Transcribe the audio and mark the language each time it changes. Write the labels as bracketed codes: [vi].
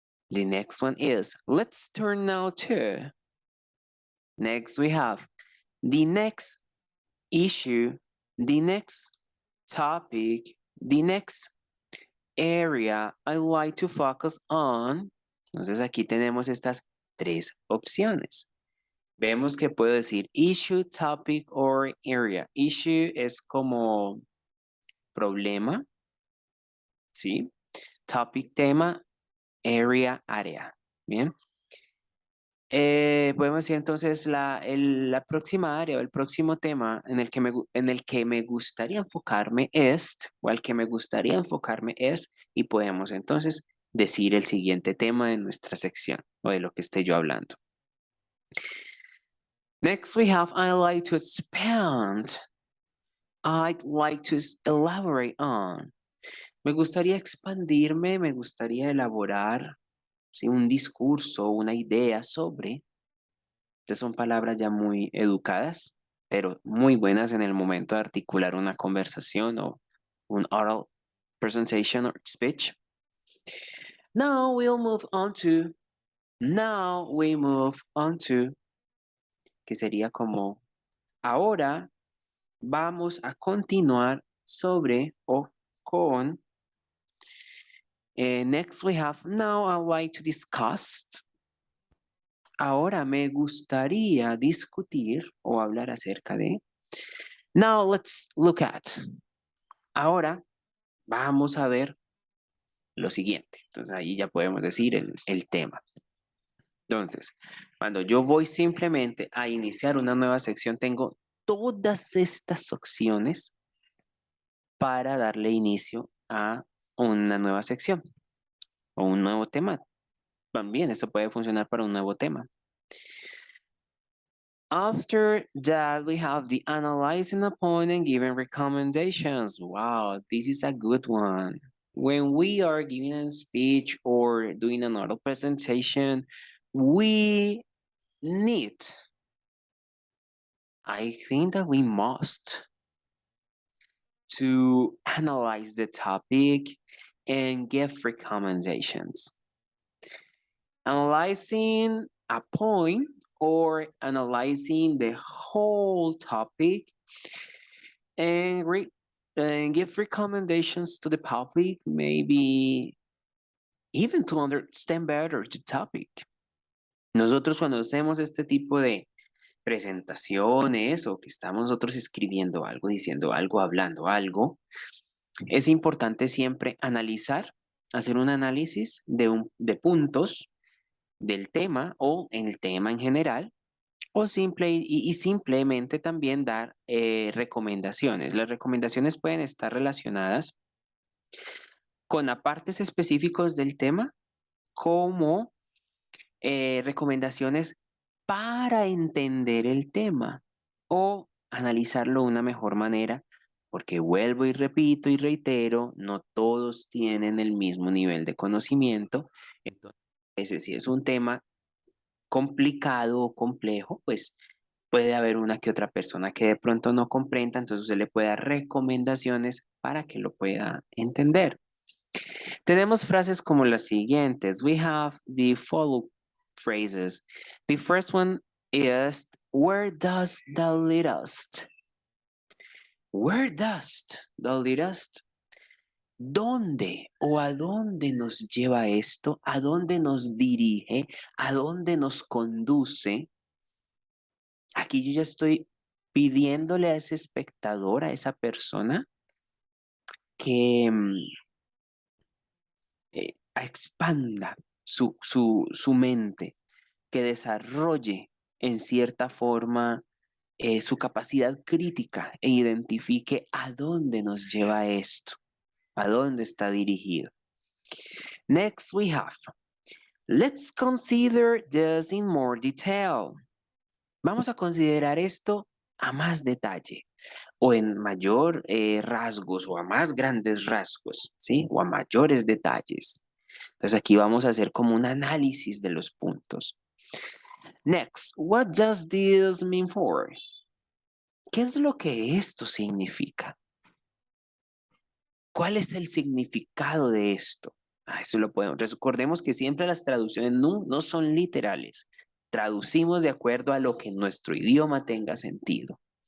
[en] The next one is let's turn now to. Next we have the next issue, the next topic, the next area I like to focus on. [es] Entonces aquí tenemos estas tres opciones. Vemos que puedo decir [en] issue, topic or area. [es] Issue es como problema, ¿sí? Topic, tema, area, área. Bien. Podemos decir entonces la próxima área o el próximo tema en el que me gustaría enfocarme es, o al que me gustaría enfocarme es, y podemos entonces decir el siguiente tema de nuestra sección o de lo que esté yo hablando. [en] Next we have I like to expand. I'd like to elaborate on. [es] Me gustaría expandirme, me gustaría elaborar, ¿sí? Un discurso, una idea sobre. Estas son palabras ya muy educadas, pero muy buenas en el momento de articular una conversación o un [en] oral presentation or speech. Now we move on to, [es] que sería como, ahora vamos a continuar sobre o con. [en] Next we have, now I like to discuss. [es] Ahora me gustaría discutir o hablar acerca de. [en] Now let's look at. [es] Ahora vamos a ver lo siguiente. Entonces ahí ya podemos decir el tema. Entonces, cuando yo voy simplemente a iniciar una nueva sección, tengo todas estas opciones para darle inicio a una nueva sección o un nuevo tema. También eso puede funcionar para un nuevo tema. [en] After that, we have the analyzing a point and giving recommendations. Wow, this is a good one. When we are giving a speech or doing an oral presentation, we need, I think that we must, to analyze the topic and give recommendations. Analyzing a point or analyzing the whole topic and give recommendations to the public, maybe even to understand better the topic. [es] Nosotros cuando hacemos este tipo de presentaciones o que estamos nosotros escribiendo algo, diciendo algo, hablando algo, es importante siempre analizar, hacer un análisis de puntos del tema o en el tema en general, o simplemente también dar recomendaciones. Las recomendaciones pueden estar relacionadas con apartes específicos del tema, como recomendaciones para entender el tema o analizarlo de una mejor manera porque vuelvo y repito y reitero, no todos tienen el mismo nivel de conocimiento. Entonces, si es un tema complicado o complejo, pues puede haber una que otra persona que de pronto no comprenda, entonces se le puede dar recomendaciones para que lo pueda entender. Tenemos frases como las siguientes. [en] We have the follow phrases. The first one is, where does the lead us? Where does the lead us? [es] ¿Dónde o a dónde nos lleva esto? ¿A dónde nos dirige? ¿A dónde nos conduce? Aquí yo ya estoy pidiéndole a ese espectador, a esa persona, que expanda su mente, que desarrolle en cierta forma su capacidad crítica e identifique a dónde nos lleva esto, a dónde está dirigido. [en] Next we have, let's consider this in more detail. [es] Vamos a considerar esto a más detalle o en mayor rasgos o a más grandes rasgos, ¿sí? O a mayores detalles. Entonces aquí vamos a hacer como un análisis de los puntos. [en] Next, what does this mean for? [es] ¿Qué es lo que esto significa? ¿Cuál es el significado de esto? Eso lo podemos. Recordemos que siempre las traducciones no son literales. Traducimos de acuerdo a lo que en nuestro idioma tenga sentido.